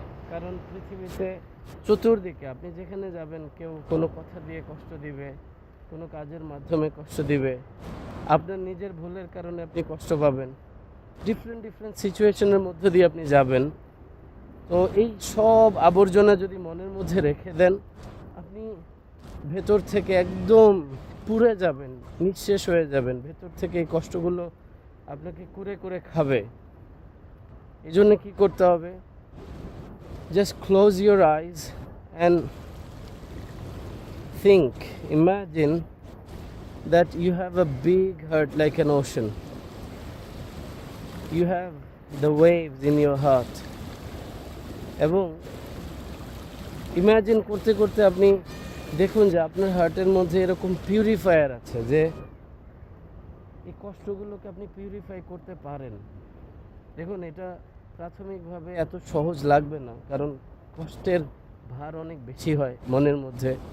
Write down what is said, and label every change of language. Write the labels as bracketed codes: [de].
[bn] কারণ পৃথিবীতে চতুর্দিকে আপনি যেখানে যাবেন কেউ কোনো কথা দিয়ে কষ্ট দিবে, কোনো কাজের মাধ্যমে কষ্ট দিবে, আপনার নিজের ভুলের কারণে আপনি কষ্ট পাবেন, ডিফারেন্ট সিচুয়েশনের মধ্যে দিয়ে আপনি যাবেন। তো এই সব আবর্জনা যদি মনের মধ্যে রেখে দেন, আপনি ভেতর থেকে একদম পুড়ে যাবেন, নিঃশেষ হয়ে যাবেন। ভেতর থেকে এই কষ্টগুলো আপনাকে কুরে করে খাবে। এই জন্য কী করতে হবে? [en] Just close your eyes and think, imagine that you have a big heart like an ocean. You have the waves in your heart. [bn] এবং ইমাজিন করতে করতে আপনি দেখুন যে আপনার হার্টের মধ্যে এরকম পিউরিফায়ার আছে, যে এই কষ্টগুলোকে আপনি পিউরিফাই করতে পারেন। দেখুন, এটা প্রাথমিকভাবে এত সহজ লাগবে না, কারণ কষ্টের ভার অনেক বেশি হয় মনের মধ্যে।